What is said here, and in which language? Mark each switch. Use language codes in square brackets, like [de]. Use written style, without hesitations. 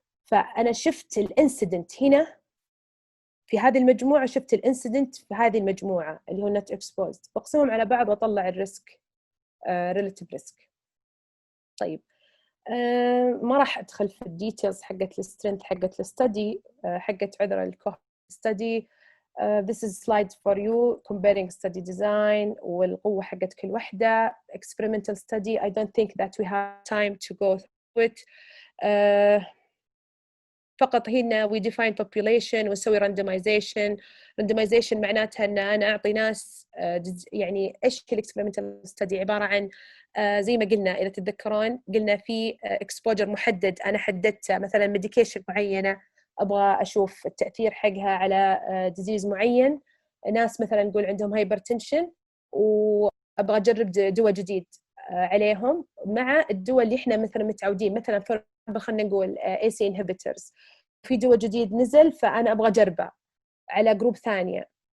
[ar] فأنا شفت الانسيدنت هنا في هذه المجموعة، شفت الانسيدنت في هذه المجموعة اللي هو not exposed، بقسمهم على بعض وأطلع الريسك relative risk. طيب ما راح أدخل في الديتيلز حقت السترينث حقت الستدي حقت عذرا الكوهورت ستدي. [en] This is slides for you comparing study design [ar] والقوة حقت كل وحدة. [en] Experimental study I don't think that we have time to go through it. [ar] فقط هنا [en] we define population [ar] ونسوي randomization معناتها أن أنا أعطي ناس يعني إيش experimental study عبارة عن زي ما قلنا إذا تتذكرون قلنا في exposure محدد أنا حددته، مثلا medication معينة أبغى أشوف التأثير حقها على disease معين، ناس مثلا نقول عندهم hypertension وأبغى أجرب دواء جديد عليهم مع الدواء اللي إحنا مثلا متعودين، مثلا خلينا نقول [en] AC inhibitors [ar] في دواء جديد نزل فأنا أبغى أجربه على جروب ثانية.